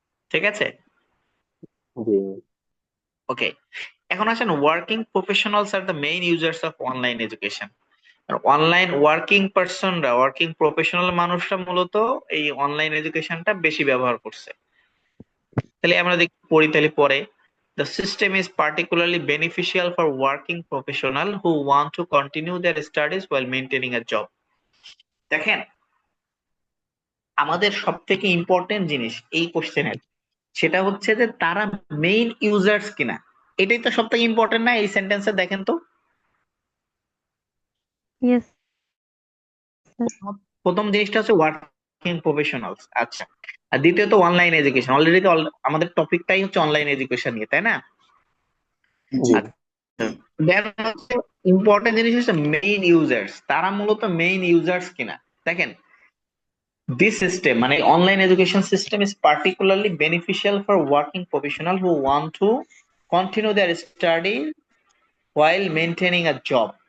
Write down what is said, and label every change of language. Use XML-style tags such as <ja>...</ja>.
<bn>ঠিক আছে, জি</bn> <en>Okay.</en> <bn>এখন আসেন,</bn> <en>Working professionals আর the main users of online education.</en> <bn>Online working পার্সনরা, working professional মানুষরা মূলত এই অনলাইন এডুকেশনটা বেশি ব্যবহার করছে। তাহলে আমরা দেখি পড়ি, তাহলে পরে</bn> <en>the system is particularly beneficial for working professional who want to continue their studies while maintaining a job.</en> <bn>দেখেন, আমাদের সব থেকে ইম্পর্টেন্ট জিনিস এই কোশ্চেনের, সেটা হচ্ছে যে তারা মেইন ইউজার্স কিনা। এটাই তো সব থেকে ইম্পর্টেন্ট না এই সেন্টেন্সে? দেখেন তো,</bn> <en>Yes.</en> <bn>প্রথম জিনিসটা হচ্ছে ওয়ার্কিং প্রফেশনালস। আচ্ছা, আর দ্বিতীয়ত অনলাইন এডুকেশন। অলরেডি তো আমাদের টপিকটাই হচ্ছে অনলাইন এডুকেশন নিয়ে, তাই না? জি আচ্ছা, দেন হচ্ছে ইম্পর্টেন্ট জিনিস হচ্ছে মেইন ইউজার্স, তারা মূলত মেইন ইউজার্স কিনা। দেখেন,</bn> <en>this system মানে online education system is particularly beneficial for working professional who want to continue their study while maintaining a job.</en>